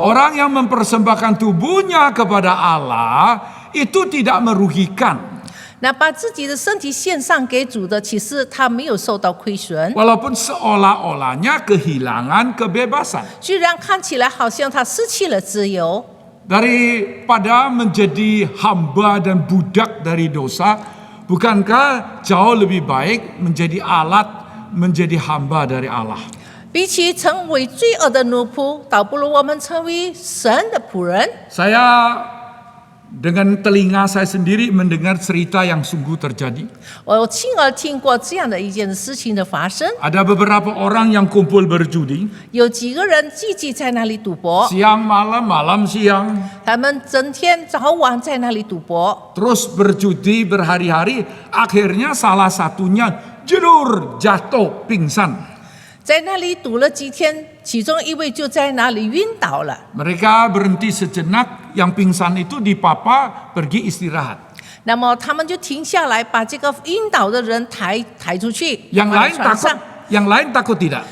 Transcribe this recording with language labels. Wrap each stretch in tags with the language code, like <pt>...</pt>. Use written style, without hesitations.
<id>Orang yang mempersembahkan tubuhnya kepada Allah itu tidak merugikan.</id> <zh>那把自己的身体献上给主的，其实他没有受到亏损。</zh> <id>Walaupun seolah-olahnya kehilangan kebebasan.</id> <zh>虽然看起来好像他失去了自由，</zh> <id>Daripada menjadi hamba dan budak dari dosa, bukankah jauh lebih baik menjadi alat, menjadi hamba dari Allah?</id> <zh>比起成为罪恶的奴仆，倒不如我们成为神的仆人。</zh> <id>Saya dengan telinga saya sendiri mendengar cerita yang sungguh terjadi.</id> <zh>我亲耳听过这样的一件事情的发生，</zh> <id>Ada beberapa orang yang kumpul berjudi,</id> <zh>有几个人聚集在那里赌博，</zh> <id>siang malam, malam siang,</id> <zh>他们整天早晚在那里赌博，</zh> <id>terus berjudi berhari-hari, akhirnya salah satunya jedor jatuh pingsan.</id> <zh>在那里赌了几天，其中一位就在那里晕倒了。</zh> <id>Mereka berhenti sejenak, yang pingsan itu dipapa pergi istirahat.</id> <zh>那么他们就停下来，把这个晕倒的人抬出去，</zh> <id>Yang</id> <zh>放在</zh> <id>lain</id> <zh>船</zh> <id>takut,</id> <zh>上。</zh> <id>yang lain takut tidak?</id>